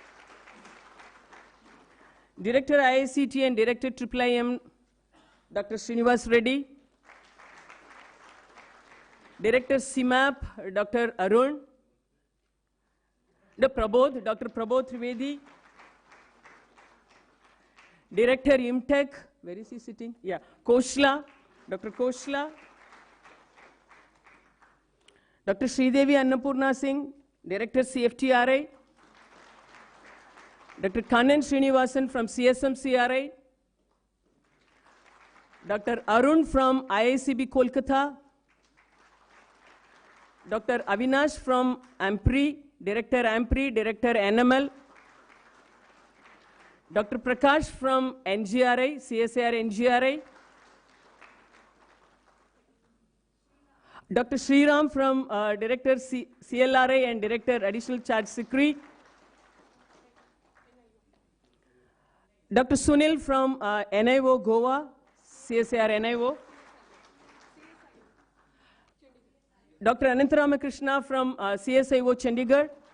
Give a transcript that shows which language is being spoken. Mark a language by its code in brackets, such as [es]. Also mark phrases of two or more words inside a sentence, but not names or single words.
[en] Director IICT and Director IIM, Dr. Srinivas Reddy, Director CMAP, Dr. Arun, Dr. Prabodh Trivedi, Director IMTech, where is he sitting? Yeah, Koshla, Dr. Koshla, Dr. Sridevi Annapurna Singh, Director CFTRI, Dr. Kannan Srinivasan from CSM-CRI, Dr. Arun from IICB Kolkata, Dr. Avinash from AMPRI, Director AMPRI, Director NML, Dr. Prakash from NGRI, CSIR NGRI, Dr. Sriram from Director CLRI and Director Additional Charge Secretary, Dr. Sunil from NIO Goa, CSIR NIO. Dr. Anantaramakrishna from CSIO Chandigarh.